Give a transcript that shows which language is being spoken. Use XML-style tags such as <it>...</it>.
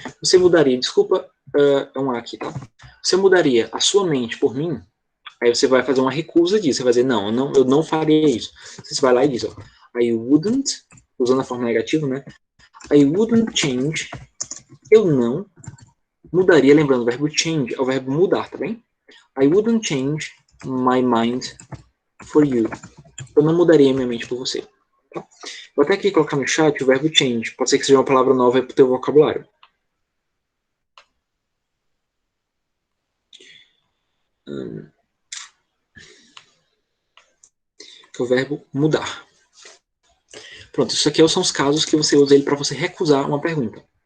<pt>Você mudaria, desculpa, é um A aqui, tá? Você mudaria a sua mente por mim? Aí você vai fazer uma recusa disso. Você vai dizer, não, eu não faria isso. Você vai lá e diz,</pt> <en>I wouldn't,</en> <pt>usando a forma negativa, né?</pt> <en>I wouldn't change,</en> <pt>eu não mudaria, lembrando, o verbo change é o verbo mudar, tá bem?</pt> <en>I wouldn't change my mind for you.</en> <pt>Eu não mudaria minha mente por você. Tá? Vou até aqui colocar no chat o verbo change. Pode ser que seja uma palavra nova para o teu vocabulário. Que é o verbo mudar. Pronto, isso aqui são os casos que você usa ele para você recusar uma pergunta.</pt>